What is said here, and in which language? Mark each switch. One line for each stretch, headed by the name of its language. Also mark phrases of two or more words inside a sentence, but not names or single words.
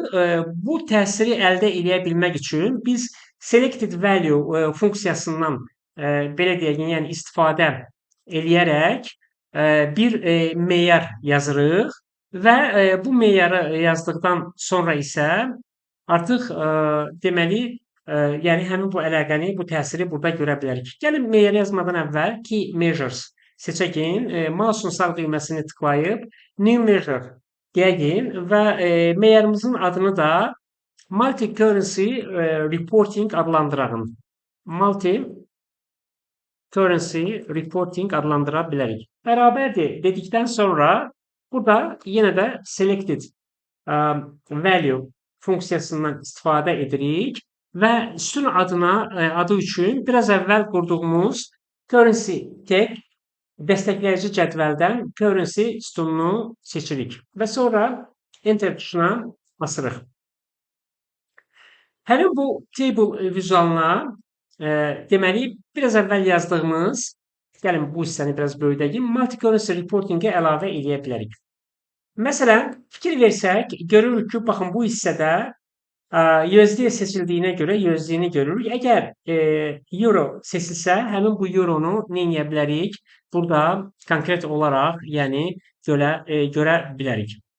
Azerbaijani: Bu təsiri əldə edə bilmək üçün biz
English: selected value
Azerbaijani: funksiyasından belə deyək, yəni istifadə eləyərək bir meyar yazırıq və bu meyarı yazdıqdan sonra isə artıq deməli yəni həmin bu əlaqəni, bu təsiri burada görə bilərik. Gəlin meyarı yazmadan əvvəl
English: key measures
Azerbaijani: seçəcəyim. Mouse'un sağ düyməsini tıklayıb
English: new measure
Azerbaijani: deyəcəyim və meyarımızın adını da
English: multi-currency reporting
Azerbaijani: adlandırağım.
English: Multi-currency reporting
Azerbaijani: adlandıra bilərik. Bərabərdir dedikdən sonra burada yenə də
English: selected value
Azerbaijani: funksiyasından istifadə edirik və sütun adı üçün biraz əvvəl qurduğumuz
English: currency tag
Azerbaijani: dəstəkləyici cədvəldən currency sütununu seçirik və sonra enter tuşuna basırıq. Həmin bu table vizualına deməli biraz əvvəl yazdığımız, gəlin bu hissəni biraz böyüdəyim,
English: multi-currency reporting-ə
Azerbaijani: əlavə eləyə bilərik. Məsələn, fikir versək, görürük ki, baxın bu hissədə USD seçildiyinə görə USD-ni görürük. Əgər euro seçilsə, həmin bu euronu nə edə bilərik? Burada konkret olaraq, yəni görə bilərik.